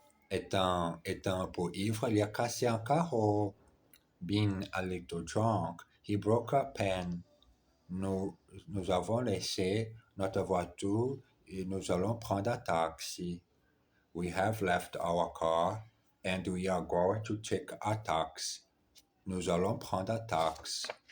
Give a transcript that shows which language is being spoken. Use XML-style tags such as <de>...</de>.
<fr>Étant un peu ivre, il a cassé un carreau.</fr> <en>Being a little drunk, he broke a pen.</en> <fr>Nous avons laissé notre voiture et nous allons prendre un taxi.</fr> <en>We have left our car and we are going to take a taxi.</en> <fr>Nous allons prendre un taxi.</fr>